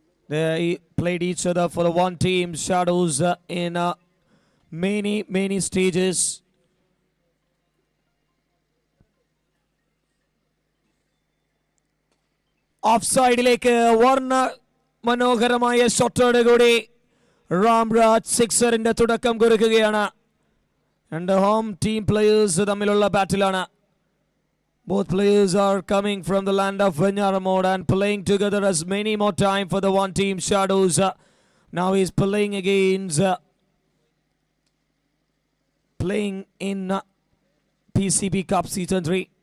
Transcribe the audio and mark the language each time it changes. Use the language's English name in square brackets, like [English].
[English] They played each other for the one team Shadows in many stages. [Malayalam] Offside-ilekku varna manoharamaya shottodu koodi Ramraj സിക്സറിന്റെ തുടക്കം കുറിക്കുകയാണ്. രണ്ട് home team players തമ്മിലുള്ള ബാറ്റിലാണ്. [English] Both players are coming from the land of Venyaramod and playing together as many more time for the one team Shadows. Now he's playing against playing in PCB Cup Season 3.